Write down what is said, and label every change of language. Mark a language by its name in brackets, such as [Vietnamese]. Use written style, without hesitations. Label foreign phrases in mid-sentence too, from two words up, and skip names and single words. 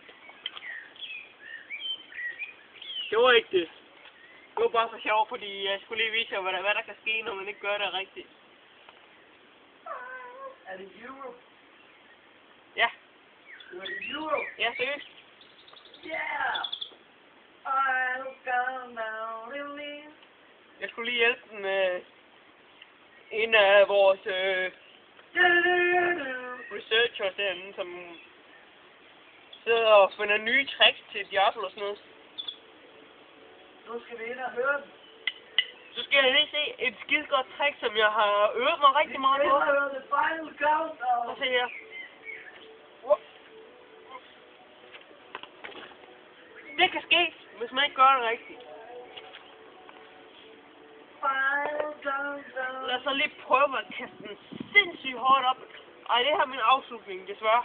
[Danish] Det var ikke det. Det var bare for sjov, fordi jeg skulle lige vise jer, hvad der kan ske, når man ikke gør det rigtigt. Er det euro? Ja. Er det euro? Ja, seriøst. [English] Yeah! I'll come down in me. [Danish] Jeg skulle lige hjælpe den med en af vores researchers derinde, som sidder og finder nye tricks til Diablo og sådan noget. Nu skal vi ind og høre den. Så skal jeg lige se et skide godt trick, som jeg har øvet mig rigtig meget på. Vi skal høre the final countdown. Og se her. Det kan ske, hvis man ikke gør det rigtigt. Final countdown. Lad os så lige prøve at kaste den sindssygt hårdt op. Ej, det her er min afslutning, desværre.